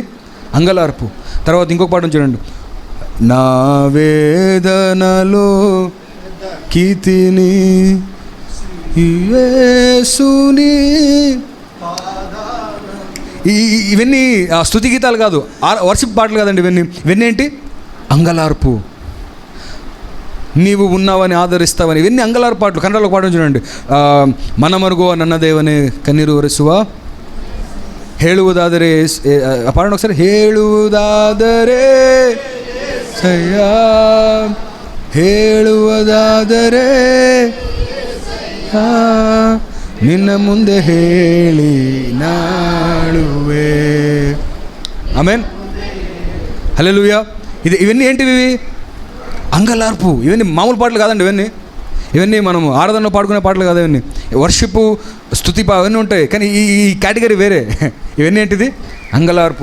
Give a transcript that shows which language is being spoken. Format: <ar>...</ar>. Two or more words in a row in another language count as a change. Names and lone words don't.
<te>అంగలార్పు. తర్వాత ఇంకొక పాఠం చూడండి. నా వేదనలో కీర్తిని యేసుని. ఇవన్నీ స్తుతి గీతాలు కాదు, వర్షిప్ పాటలు కాదండి. ఇవన్నీ ఏంటి? అంగలార్పు. నీవు ఉన్నావని ఆదరిస్తావని, ఇవన్నీ అంగలార్పు పాటలు. కన్నడలో పాటలు చూడండి.</te> <kn>మనమరుగో ನನ್ನ ದೇವನೇ ಕಣ್ಣೀರು ಒರೆಸುವ, ಹೇಳುವುದಾದರೆ ಪಾಡೋಣ ఒకసారి. ಹೇಳುವುದಾದರೆ ಸಯ್ಯಾ, ಹೇಳುವುದಾದರೆ ನಿನ್ನ ಮುಂದೆ ಹೇಳಿ ನಾಳುವೆ.</kn> <te>ఆమేన్, హల్లెలూయా. ఇవన్నీ ఏంటివి? అంగలార్పు. ఇవన్నీ మామూలు పాటలు కాదండి. ఇవన్నీ మనం ఆరాధనలో పాడుకునే పాటలు కాదు. ఇవన్నీ వర్షిప్, స్తుతి అవన్నీ ఉంటాయి. కానీ ఈ కేటగిరీ వేరే. ఇవన్నీ ఏంటిది? అంగలార్పు.</te>